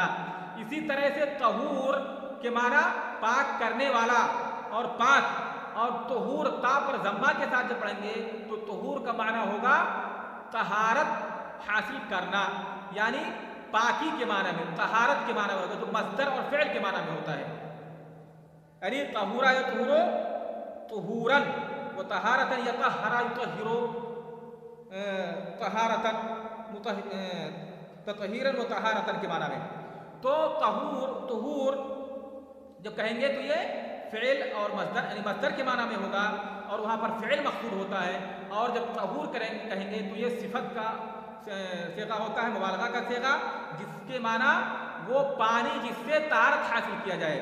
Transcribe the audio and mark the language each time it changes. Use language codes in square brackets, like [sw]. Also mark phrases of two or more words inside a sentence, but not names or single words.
[ur] اسی طرح سے طہور کے معنی پاک کرنے والا اور پاک، اور طہور تا پر ضمہ کے ساتھ جب پڑھیں گے تو طہور کا معنی ہوگا طہارت حاصل کرنا، یعنی پاکی کے معنی میں، طہارت کے معنی ہوگا جو مصدر اور فعل کے معنی میں ہوتا ہے. [ar] یعنی طہورا یطہرو طہورا و طہارتا یطہرا یطہرو طہارتا تطہیرا و طہارتا [ur] کے معنی میں. تو طہور جب کہیں گے تو یہ فعل اور مصدر، یعنی مصدر کے معنی میں ہوگا اور وہاں پر فعل مقصود ہوتا ہے. اور جب طہور کہیں گے تو یہ صفت کا صیغہ ہوتا ہے، مبالغہ کا صیغہ، جس کے معنی وہ پانی جس سے طہارت حاصل کیا جائے.